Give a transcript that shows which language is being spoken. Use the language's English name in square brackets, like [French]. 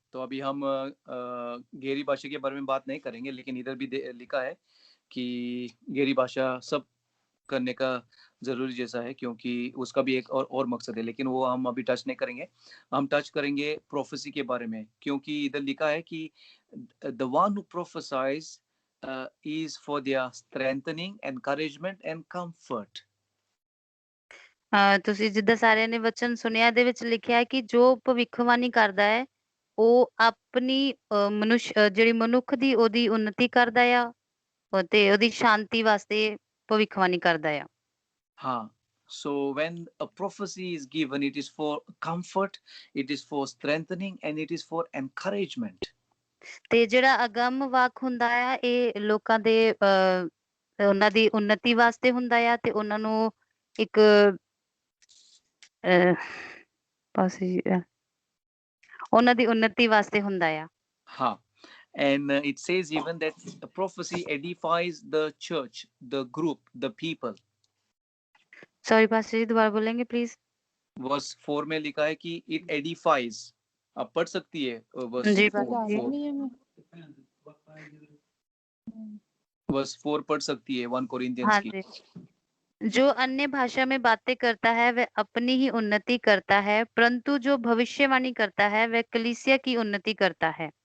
[Hindi] तो अभी हम गहरी भाषा के बारे में बात नहीं करेंगे, लेकिन इधर भी लिखा है कि गहरी भाषा सब करने का ज़रूरी जैसा है, क्योंकि उसका भी एक और मकसद है, लेकिन वो हम अभी टच नहीं करेंगे। हम टच करेंगे प्रोफेसी के बारे में, क्योंकि इधर लिखा है कि [English] The one who prophesies is for their strengthening, encouragement and comfort. [Punjabi] ਤੁਸੀਂ ਜਿੱਦਾਂ ਸਾਰਿਆਂ ਨੇ ਵਚਨ ਸੁਣਿਆ ਇਹਦੇ ਵਿੱਚ ਲਿਖਿਆ ਹੈ ਕਿ ਜੋ ਭਵਿੱਖਬਾਣੀ ਕਰਦਾ ਹੈ ਉਹ ਆਪਣੀ ਜਿਹੜੀ ਮਨੁੱਖ ਦੀ ਉਹਦੀ ਉન્નਤੀ ਕਰਦਾ ਆ ਤੇ ਉਹਦੀ ਸ਼ਾਂਤੀ ਵਾਸਤੇ ਭਵਿੱਖਬਾਣੀ ਕਰਦਾ ਆ। [English] हाँ, so when a prophecy is given, it is for comfort, it is for strengthening, and it is for encouragement. [Punjabi] ਤੇ ਜਿਹੜਾ ਅਗੰਮ ਵਾਕ ਹੁੰਦਾ ਆ ਇਹ ਲੋਕਾਂ ਦੇ ਉਹਨਾਂ ਦੀ ਉન્નਤੀ ਵਾਸਤੇ ਹੁੰਦਾ ਆ ਤੇ ਉਹਨਾਂ ਨੂੰ ਇੱਕ ਅਹ, ਪਾਸੇ ਉਹਨਾਂ ਦੀ ਉન્નਤੀ ਵਾਸਤੇ ਹੁੰਦਾ ਆ। [English] हाँ, and it says even that a prophecy edifies the church, the group, the people. [Hindi] Sorry pastor जी दोबारा बोलेंगे प्लीज। वर्स 4 में लिखा है कि [English] it edifies। [Hindi] आप पढ़ सकती है वर्स जी 4 पास्टर जी। 4 पढ़ सकती है 1 कोरिंथियंस हाँ की। जी। जो अन्य भाषा में बातें करता है वह अपनी ही उन्नति करता है परंतु जो भविष्यवाणी करता है वह कलीसिया की उन्नति करता है।